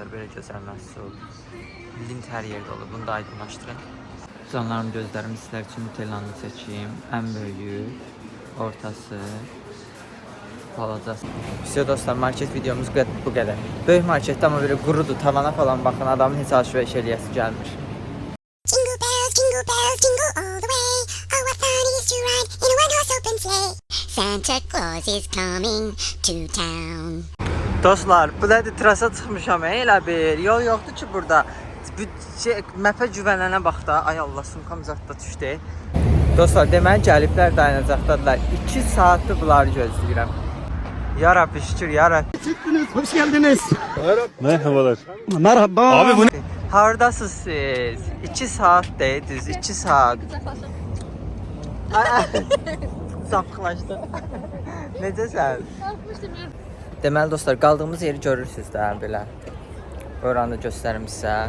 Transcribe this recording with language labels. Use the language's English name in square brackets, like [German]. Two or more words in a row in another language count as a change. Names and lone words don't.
[Azerbaijani] Belə gözəl məhsul. Lint hər yerdə olur. Bunu da aydınlaşdırın. Canlarım, gözlərim sizlər üçün Nutellanı çəkeyim. Ən böyüyü, ortası, balacası. Все dostlar, market videomuz bu qədər. Böyük marketdə amma belə qurudur. Tavana falan baxın, adamın heç alış-veriş eləyəsi gəlmir. [English] Jingle bells, jingle all the way. Oh, what fun it is to ride in a one-horse open sleigh. Santa Claus is coming to town. [Azerbaijani] Dostlar, bu nədir? Trasa çıxmışam, elə bir. Yol yoxdur ki burada. Məpə güvənənə bax da. Ay Allah, sumkam zətdə düşdü. Dostlar, deməli gəliblər, dayanacaqdadılar. 2 saatdır bunları gözləyirəm. Ya Rabbi, şükür, ya Rabbi. [Turkish] Hoş geldiniz. Merhabalar. Merhaba. Abi bu ne? [Azerbaijani] Haradasınız siz? 2 saat düz, 2 saat. Sapıqlaşdı. Necəsən? Deməli dostlar, qaldığımız yeri görürsünüz də belə. Oranı göstərim sizə.